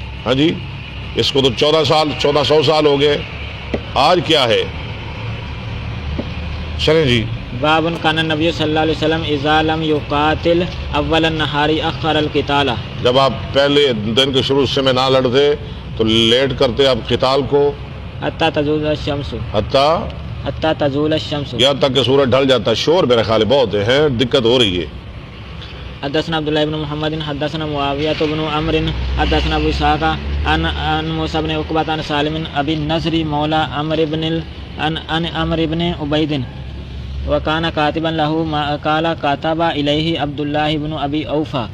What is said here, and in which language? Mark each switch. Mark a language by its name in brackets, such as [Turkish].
[Urdu] ہاں جی، اس کو تو 1400 سال ہو گئے. آج کیا ہے؟ چلیں جی. [Arabic] باب کان النبی صلی اللہ علیہ وسلم اذا لم یقاتل اول النہار اخر القتال، [Urdu] جب آپ پہلے دن کے شروع سے میں نہ لڑتے تو لیٹ کرتے آپ قتال کو، [Arabic] حتی تزول الشمس، حتی تزول الشمس، [Urdu] یہاں تک کہ سورج ڈھل جاتا. شور میرے خیال بہت ہے، دقت ہو رہی ہے. [Arabic] حدثنا عبداللہ بن محمد حدثنا معاویہ بن عمرو حدثنا ابو اسحاق عن موسى بن عقبہ عن سالم ابی النضر مولا عمرو بن عبید وکان کاتبا له ما قال کاتب الیہ عبداللہ بن ابی اوفا،